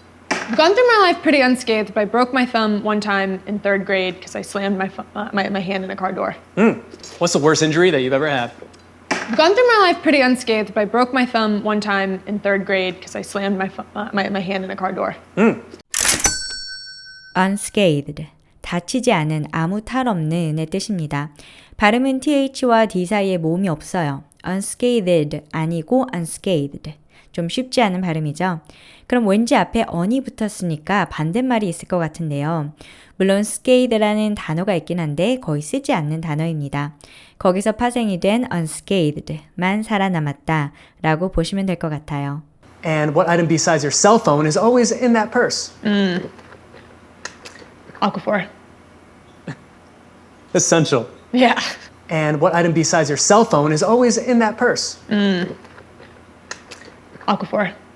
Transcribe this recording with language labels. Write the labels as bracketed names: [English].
[English] I've gone through my life pretty unscathed, but I broke my thumb one time in 3rd grade because I slammed my hand in a car door. What's the worst injury that you've ever had? I've gone through my life pretty unscathed, but I broke my thumb one time in 3rd grade because I slammed my hand in a car door. [Korean] unscathed, 다치지 않은, 아무 탈 없는의 뜻입니다. 발음은 th와 d 사이에 모음이 없어요. unscathed 아니고 unscathed. 좀 쉽지 않은 발음이죠. 그럼 왠지 앞에 on이 붙었으니까 반대말이 있을 것 같은데요. 물론 scathed라는 단어가 있긴 한데 거의 쓰지 않는 단어입니다. 거기서 파생이 된 unscathed,만 살아남았다 라고 보시면 될 것 같아요. [English] And what item besides your cell phone is always in that purse? Aquaphor. Essential. Yeah. And what item besides your cell phone is always in that purse? Aquaphor.